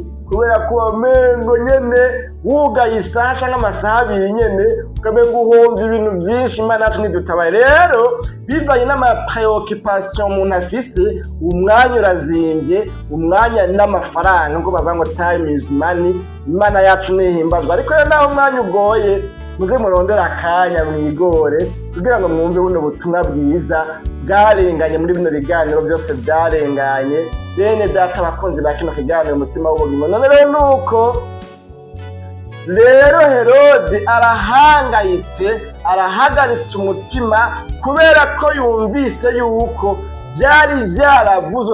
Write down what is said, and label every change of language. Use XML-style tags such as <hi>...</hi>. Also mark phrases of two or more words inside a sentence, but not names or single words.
<rn>Kubera ko wamengo nyene wugaye isaha canke amasaha abiri nyene ukamengo uhomvye ibintu byinshi. Imana yacu nidutabaye. Rero bivanye n'amapreoccupation umuntu afise, umwanya urazimvye, umwanya n'amafaranga, ngo bavuga ngo</rn> <en>time is money.</en> <rn>Imana yacu nihimbazwa. Ariko rero naho umwanya ugoye, muze murondera akanya mwigore kugira ngo mwumve buno butumwa bwiza bwarenganye muri bino biganiro byose byarenganye. Bene data abakunzi ba kino kiganiro umutima w'ubugingo, none rero nuko rero Herode arahagaritse umutima kubera ko yumvise yuko byari byaravuzwe.</rn>